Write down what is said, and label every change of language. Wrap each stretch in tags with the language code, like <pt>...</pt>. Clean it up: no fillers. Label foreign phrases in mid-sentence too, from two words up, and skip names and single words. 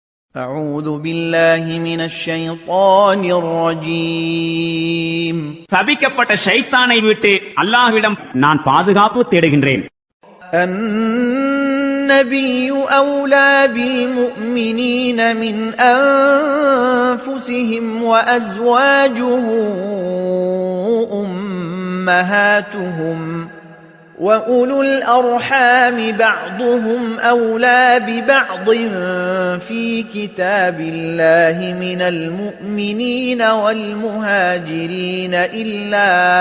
<ar>أعوذ بالله من الشيطان الرجيم</ar> <ta>சபிக்கப்பட்ட ஷைத்தானை விட்டு அல்லாஹ்விடம் நான் பாதுகாப்பு தேடுகின்றேன்.</ta> <ar>النبي أولى بالمؤمنين من أنفسهم وأزواجه أمهاتهم وأولو الأرحام بعضهم أولى ببعض في كتاب الله من المؤمنين والمهاجرين إلا</ar>